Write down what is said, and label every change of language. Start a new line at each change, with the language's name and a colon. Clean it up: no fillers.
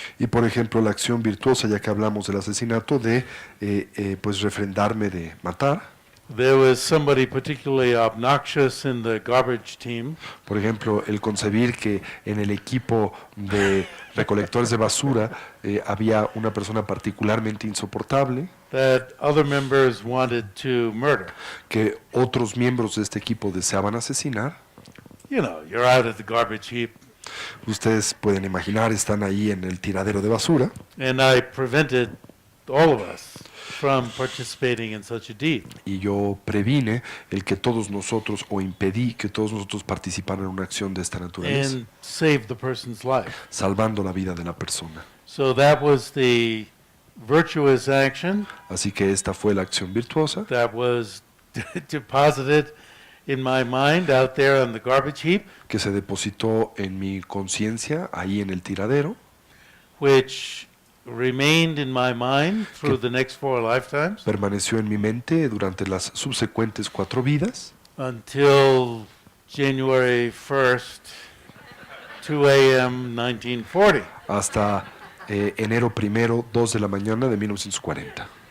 Spanish: Y por ejemplo la acción virtuosa, ya que hablamos del asesinato, de pues refrendarme de matar.
English: There was somebody particularly obnoxious in the garbage team.
Spanish: Por ejemplo, el concebir que en el equipo de recolectores de basura había una persona particularmente insoportable,
English: That other members wanted to murder.
Spanish: que otros miembros de este equipo deseaban asesinar.
English: You know, you're out at the garbage heap,
Spanish: Ustedes pueden imaginar, están ahí en el tiradero de basura,
English: and I prevented all of us from participating in such a deed.
Spanish: y yo previne el que todos nosotros, o impedí que todos nosotros participaran en una acción de esta naturaleza,
English: And saved the person's life.
Spanish: salvando la vida de la persona.
English: So that was the virtuous action
Spanish: Así que esta fue la acción virtuosa
English: that was deposited in my mind out there on the garbage heap,
Spanish: que se depositó en mi conciencia ahí en el tiradero,
English: which remained in my mind through the next 4 lifetimes
Spanish: permaneció en mi mente durante las subsecuentes 4 vidas,
English: until January 1st, 2 a.m. 1940.
Spanish: hasta enero 1, 2 de la mañana de 1940.